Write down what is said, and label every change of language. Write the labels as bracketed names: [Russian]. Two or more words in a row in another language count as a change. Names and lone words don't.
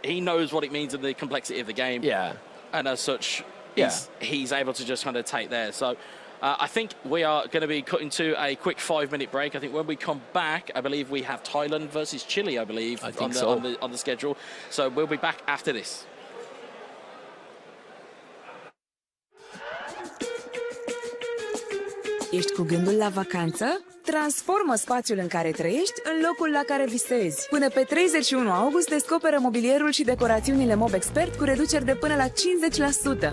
[English] He knows what it means in the complexity of the game. And as such, he's able to just kind of take there. So I think we are going to be cutting to a quick 5-minute break. I think when we come back, I believe we have Thailand versus Chile, on the schedule. So we'll be back after this. [Romanian] Ești cu gândul la vacanță? Transformă spațiul în care trăiești în locul la care visezi. Până pe 31 august descoperă mobilierul și decorațiunile Mob Expert cu reduceri de până la 50%.